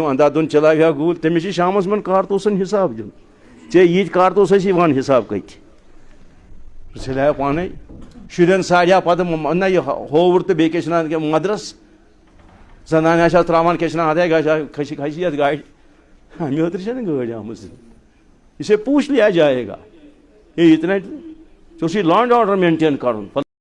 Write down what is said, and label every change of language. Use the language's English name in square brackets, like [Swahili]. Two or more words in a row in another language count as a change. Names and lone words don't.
[Kashmiri] اندا دُن چلاوِ ہا گوٗلۍ تٔمِس چھِ شامس منٛز کارتوسن حساب دیُن ژےٚ ییٖتۍ کارتوس ٲسی ون حساب کٔتہِ سُہ ژھٕنہِ ہا پانے شُرٮ۪ن سارِ ہا پتہٕ نہ یہِ ہووُر تہٕ بیٚیہِ کیٛاہ چھِ ونان مدرس زنانہِ آسہِ ہا تراوان کیٛاہ چھِ ونان ہتے گژھِ ہا کھسی یتھ گاڑِ اَمہِ خٲطرٕ چھےٚ نہٕ گٲڑۍ آمٕژ [Urdu] اسے پوٗچھ لیا جائے گا یہ اتنا [Kashmiri] ژےٚ اوسُے [English] law and order [Kashmiri] مینٹین کرُن